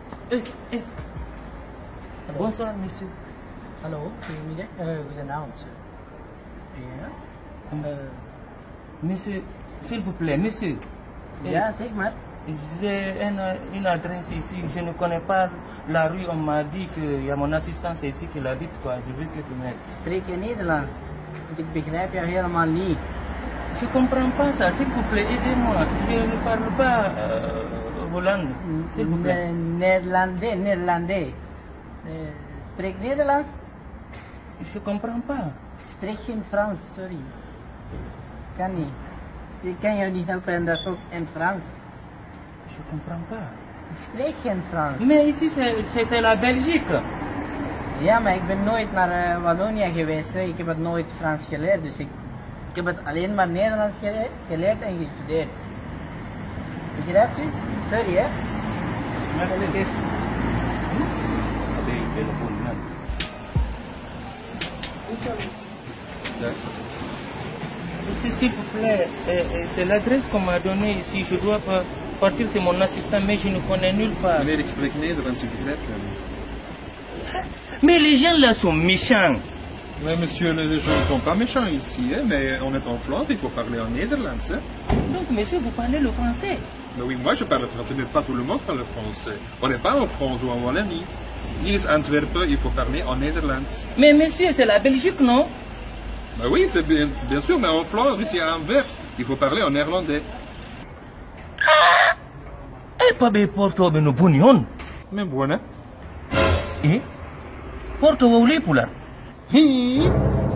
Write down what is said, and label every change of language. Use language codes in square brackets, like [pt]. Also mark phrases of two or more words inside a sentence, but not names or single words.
[fr] Eh. Bonsoir, monsieur. [nl] Hallo, goedenavond. Ja? [fr] Monsieur, s'il vous plaît, monsieur. [nl] Ja, zeg maar. [fr] J'ai une adresse ici, je ne connais pas la rue, on m'a dit qu'il y a mon assistance ici qui l'habite, quoi. Je veux que tu m'aides. [nl] Spreek je Nederlands? Want ik begrijp jou helemaal niet. [fr] Je comprends pas ça, s'il vous plaît, aidez-moi. Je ne parle pas Hollandais, s'il vous plaît. [nl] Nederlandais. Spreek Nederlands? [fr] Je comprends pas. [nl] Spreek geen Frans, sorry. Kan niet. Ik kan jou niet helpen en dat is ook in Frans. [fr] Je comprends pas. [nl] Ik spreek geen Frans. [fr] Mais ici, c'est la Belgique. [nl] Ja, maar ik ben nooit naar Wallonië geweest. Hè. Ik heb het nooit Frans geleerd. Dus ik heb het alleen maar Nederlands geleerd en gestudeerd. Begrijpt u? Sorry, hè? [fr] Merci. S'il vous plaît, c'est l'adresse qu'on m'a donnée ici. Je dois partir, c'est mon assistant, mais je ne connais nulle part. [nl] Meneer, ik spreek Nederlands, ik begrijp hem. [fr] Mais les gens là sont méchants. Mais monsieur, les gens ne sont pas méchants ici, hein, mais on est en Flandre, il faut parler en Nederlands. Hein. Donc, monsieur, vous parlez le français? Mais oui, moi je parle français, mais pas tout le monde parle français. On n'est pas en France ou en Wallonie. [nl] Hier is Antwerpen, [fr] il faut parler en Nederlands. Mais monsieur, c'est la Belgique, non? Ben oui, c'est bien sûr, mais en Flandre, ici à Anvers, il faut parler en néerlandais. Eh, pas bien, Porto, ben, nous bonions. Mais bon, hein? Eh? Porto, vous voulez pour là?